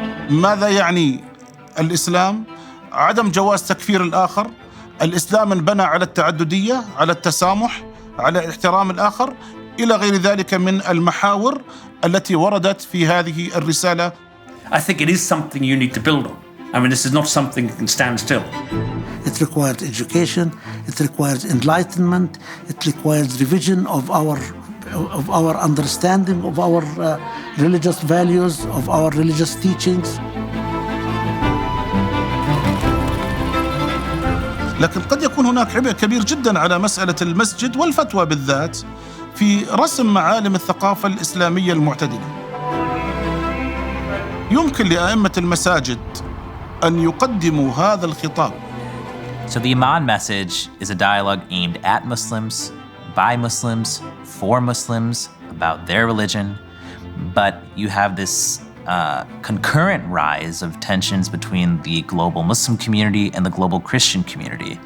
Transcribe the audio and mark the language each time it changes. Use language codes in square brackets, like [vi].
[ar] ماذا يعني الإسلام؟ عدم جواز تكفير الآخر. الإسلام انبنى على التعددية، على التسامح، على احترام الآخر، إلى غير ذلك من المحاور التي وردت في هذه الرسالة. [en] I think it is something you need to build on. I mean, this is not something that can stand still. It requires education, it requires enlightenment, it requires revision of our understanding of our religious values, of our religious teachings. [ar] لكن قد يكون هناك عبء كبير جدا على مسألة المسجد والفتوى بالذات في رسم معالم الثقافة الإسلامية المعتدلة. يمكن لأئمة المساجد أن يقدموا هذا الخطاب. [en] So the Emanne message is a dialogue aimed at Muslims, by Muslims, for Muslims, about their religion, but you have this concurrent rise of tensions between the global Muslim community and the global Christian community.